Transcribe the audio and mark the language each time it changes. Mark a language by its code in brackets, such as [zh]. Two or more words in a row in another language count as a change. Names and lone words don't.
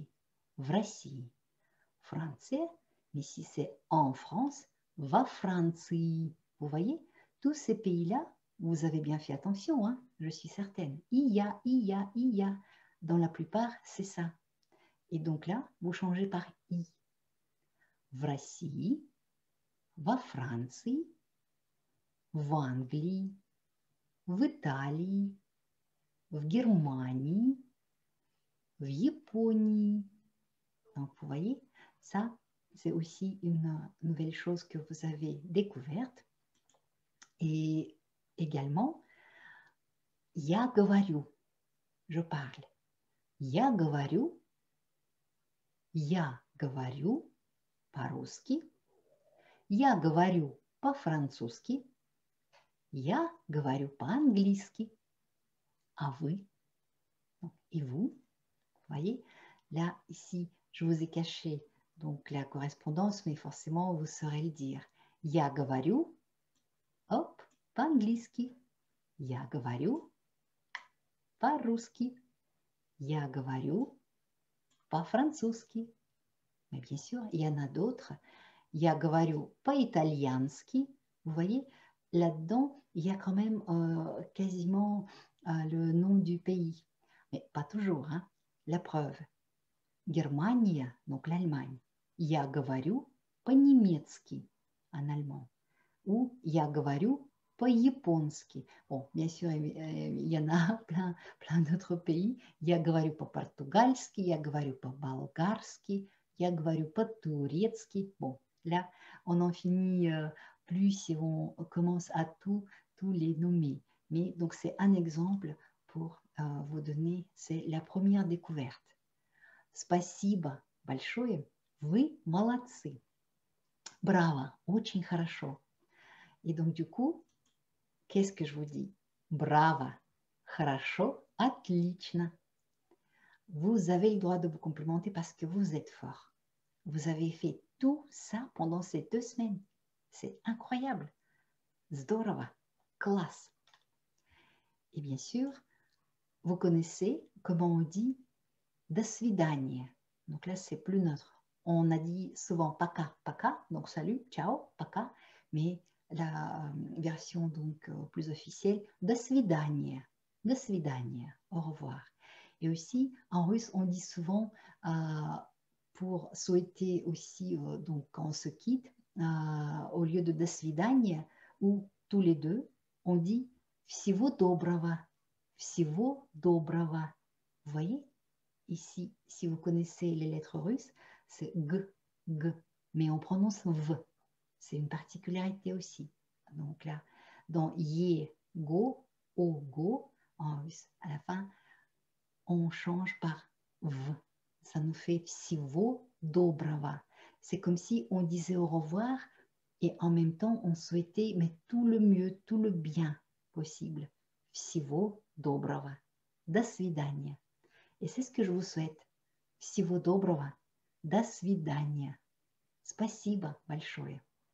[ru] В России. [fr] Français, mais si c'est en France, va Франции. Vous voyez, tous ces pays-là, vous avez bien fait attention, hein, je suis certaine. Il y a. Dans la plupart, c'est ça. Et donc là, vous changez par I. [ru] В России, во Франции, в Англии, в Италии, в Германии, в Японии. [fr] Donc, vous voyez, ça, c'est aussi une nouvelle chose que vous avez découverte. Et également, [ru] я говорю, [fr] je parle. [ru] Я говорю по-русски, я говорю по-французски, я говорю по-английски. А вы? [fr] Et vous? Vous voyez, là, ici, je vous ai caché donc la correspondance, mais forcément, vous saurez le dire. [ru] Я говорю, hop, по-английски. Я говорю по-русски. Я говорю по-французски. [fr] Mais bien sûr, il y en a d'autres. [ru] Я говорю по-итальянски. [fr] Vous voyez, là-dedans, il y a quand même quasiment le nom du pays. Mais pas toujours, hein. La preuve. Германия, donc l'Allemagne. [ru] Я говорю по-немецки [fr] en allemand. [ru] Ou я говорю по-японски. [fr] Bon, bien sûr, il y en a plein d'autres pays. Я говорю по-португальски, я говорю по-болгарски, я говорю по-турецки. Bon, là, on n'en finit plus si on commence à tous les nommer. Mais donc, c'est un exemple pour vous donner, c'est la première découverte. [ru] Спасибо большое, вы молодцы. Браво, очень хорошо. [fr] Et donc, du coup, qu'est-ce que je vous dis? Bravo, [ru] хорошо, отлично. [fr] Vous avez le droit de vous complimenter parce que vous êtes fort. Vous avez fait tout ça pendant ces 2 semaines. C'est incroyable. Здорово, classe. Et bien sûr, vous connaissez comment on dit [ru] до свидания. [fr] Donc là, c'est plus neutre. On a dit souvent [ru] пока, пока, [fr] donc salut, ciao, пока, mais la version donc plus officielle, [ru] до свидания, [fr] au revoir. Et aussi, en russe, on dit souvent pour souhaiter aussi, donc quand on se quitte, au lieu de [ru] до свидания, [fr] ou tous les deux, on dit [ru] всего доброго, всего доброго. [fr] Vous voyez? Ici, si vous connaissez les lettres russes, c'est G, G, mais on prononce V. C'est une particularité aussi. Donc là, dans Ye, Go, O, Go, en russe, à la fin, on change par V. Ça nous fait [ru] Всего доброго. [fr] C'est comme si on disait au revoir et en même temps, on souhaitait mais tout le mieux, tout le bien possible. [ru] Всего доброго. До свидания. [fr] Et c'est ce que je vous souhaite. [ru] Всего доброго. До свидания. Спасибо большое.